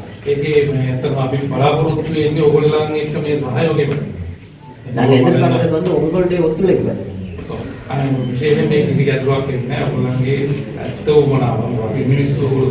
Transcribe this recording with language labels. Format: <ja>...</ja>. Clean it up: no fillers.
<si>ඒකේ ඇත්තටම අපි බලාපොරොත්තු වෙන්නේ ඔයගොල්ලන් එක්ක මේ සහයෝගය වෙන්න.</si> <ta>நாங்கள் எதிர்பார்க்கறது வந்து உங்களுடைய ஒத்துழைப்பு.</ta> <si>විශේෂයෙන් මේ කිසි ගැටලුවක් වෙන්නේ නැහැ. ඔයගොල්ලන්ගේ ඇත්ත උමනාව අපි මිනිස්සු</si>